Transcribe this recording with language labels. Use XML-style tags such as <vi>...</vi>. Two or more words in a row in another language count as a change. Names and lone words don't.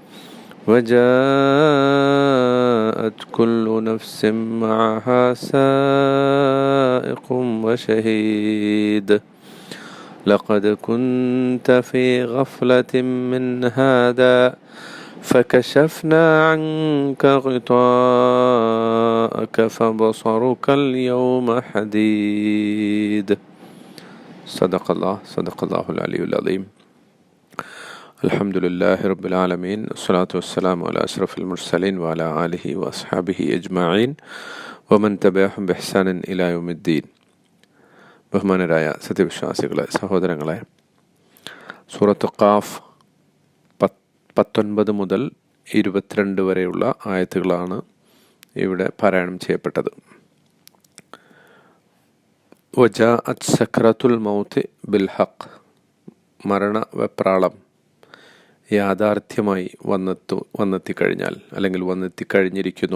<ar>وجاءت كل نفس معها سائق وشهيد لقد كنت في غفلة من هذا فكشفنا عنك غطاءك فبصرك اليوم حديد. صدق الله العلي العظيم. الحمد لله رب العالمين والصلاة والسلام على أشرف المرسلين وعلى آله وأصحابه أجمعين ومن تبعهم بإحسان إلى يوم الدين.</ar> <ml>ബഹുമാനരായ സത്യവിശ്വാസികളെ, സഹോദരങ്ങളെ, സൂറത്ത് ഖാഫ് 19 മുതൽ 22 വരെയുള്ള ആയത്തുകളാണ് ഇവിടെ പാരായണം ചെയ്യപ്പെട്ടത്.</ml> <ar>وجاءت سكرة الموت بالحق,</ar> <ml>മരണവെപ്രാളം യാഥാർത്ഥ്യമായി വന്നെത്തിക്കഴിഞ്ഞാൽ അല്ലെങ്കിൽ വന്നെത്തിക്കഴിഞ്ഞിരിക്കുന്നു.</ml>